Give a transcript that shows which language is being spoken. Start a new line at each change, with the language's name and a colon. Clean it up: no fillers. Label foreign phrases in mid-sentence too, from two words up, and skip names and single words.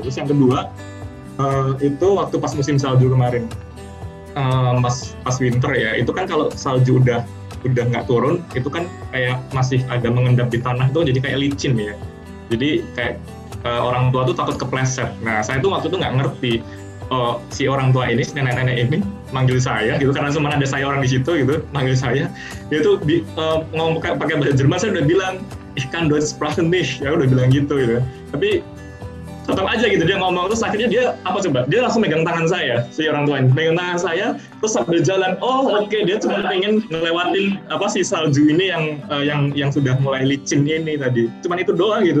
Indonesian: Terus yang kedua itu waktu pas musim salju kemarin, pas winter ya, itu kan kalau salju udah nggak turun, itu kan kayak masih ada mengendap di tanah itu, jadi kayak licin ya. Jadi kayak orang tua tuh takut kepleset. Nah, saya tuh waktu itu nggak ngerti. Si orang tua ini, si nenek-nenek ini manggil saya gitu, karena cuma ada saya orang di situ gitu, manggil saya. Dia tuh ngomong pakai bahasa Jerman. Saya udah bilang,
German: ich kann Deutsch sprechen nicht,
Indonesian: ya udah bilang gitu. Tapi tetap aja gitu dia ngomong, terus akhirnya dia dia langsung megang tangan saya, si orang tua ini megang tangan saya, terus sambil jalan. Oke, dia cuma pengen ngelewatin si salju ini yang sudah mulai licin ini tadi, cuman itu doang gitu.